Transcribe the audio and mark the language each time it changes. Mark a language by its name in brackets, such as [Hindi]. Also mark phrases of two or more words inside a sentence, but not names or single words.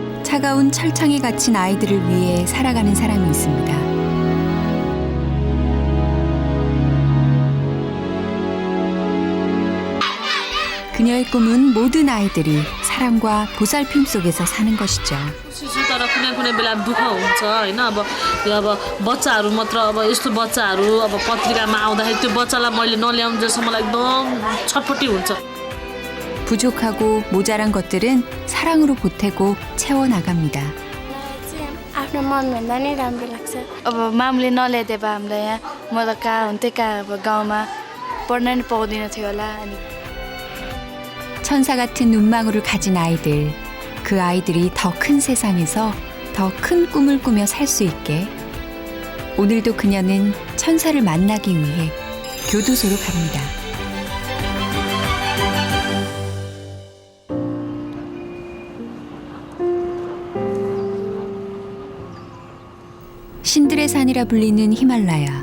[Korean] 차가운 철창에 갇힌 아이들을 위해 살아가는 사람이 있습니다. 그녀의 꿈은 모든 아이들이 사랑과 보살핌 속에서 사는 것이죠. [Nepali] तर कुनै कुनै बेला दुःख हुन्छ हैन अब यो अब बच्चाहरू मात्र अब यस्तो बच्चाहरू अब पत्रिकामा आउँदाखेरि त्यो बच्चालाई मैले नल्याउँदैछ मलाई एकदम छटपटी हुन्छ. [Korean] 부족하고 모자란 것들은 사랑으로 보태고 채워나갑니다. [Nepali] आफ्नो मनभन्दा नै राम्रो लाग्छ. अब मामले नल्याइदिए भए हामीलाई यहाँ म त कहाँ हुन्थेँ कहाँ अब गाउँमा पढ्न नि पाउँदिन थियो होला. अनि [Korean] 천사 같은 눈망울을 가진 아이들, 그 아이들이 더 큰 세상에서 더 큰 꿈을 꾸며 살 수 있게 오늘도 그녀는 천사를 만나기 위해 교도소로 갑니다. 신들의 산이라 불리는 히말라야.